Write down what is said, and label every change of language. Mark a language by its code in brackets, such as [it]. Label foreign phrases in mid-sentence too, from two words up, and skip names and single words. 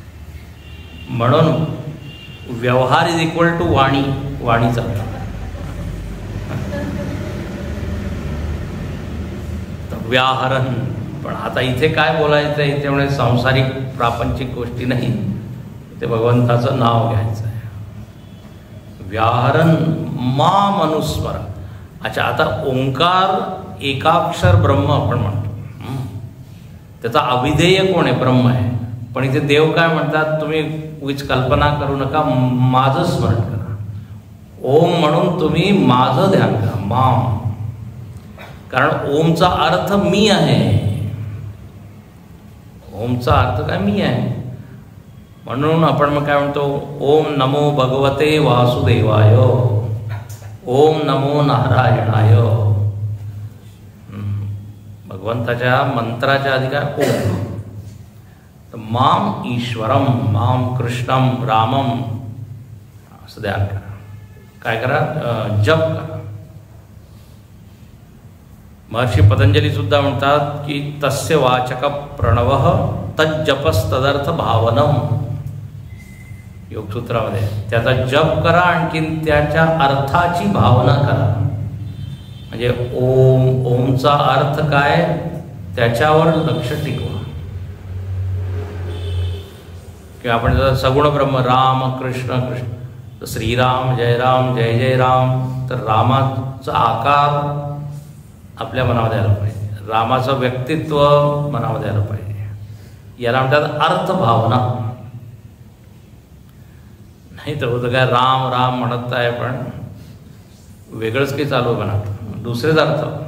[mr] म्हणून व्यवहार [en] is equal to [mr] वाणी, वाणीचा. व्याहरण. पण आता इथे काय बोलायचं आहे, इथे म्हणजे सांसारिक प्रापंचिक गोष्टी नाही, ते भगवंताचं नाव घ्यायचं आहे. [sa] व्याहरण माम अनुस्मर. [mr] अच्छा, आता ओंकार एकाक्षर ब्रह्म आपण म्हणतो, त्याचा अविधेय कोण आहे? ब्रह्म आहे. पण इथे देव काय म्हणतात, तुम्ही उगीच कल्पना करू नका, माझं स्मरण करा. ओम म्हणून तुम्ही माझं ध्यान करा, माम. कारण ओमचा अर्थ मी आहे. ओमचा अर्थ काय? मी आहे. म्हणून आपण मग काय म्हणतो, [sa] ओम नमो भगवते वासुदेवाय, ओम नमो नारायणाय. [mr] भगवंताच्या मंत्राच्या आधी काय? ओम. तर [sa] माम ईश्वरम, माम कृष्णम, रामम [mr] असं ध्यान करा. काय करा? जप करा. महर्षी पतंजली सुद्धा म्हणतात की [sa] तस्य वाचक प्रणवः तज्जपस्तदर्थ भावनम. [mr] योगसूत्रामध्ये त्याचा जप करा, आणखीन त्याच्या अर्थाची भावना करा. म्हणजे ओम, ओमचा अर्थ काय, त्याच्यावर लक्ष टिकवा. किंवा आपण जर सगुण ब्रह्म राम कृष्ण कृष्ण, तर श्रीराम जय राम जय जय राम, तर रामाचा आकार आपल्या मनामध्ये आलं पाहिजे, रामाचं व्यक्तित्व मनामध्ये आलं पाहिजे. याला म्हणतात अर्थभावना. नाही तर होतं काय, राम राम म्हणत आहे पण वेगळंच काही चालू म्हणत, दुसरेच अर्थ.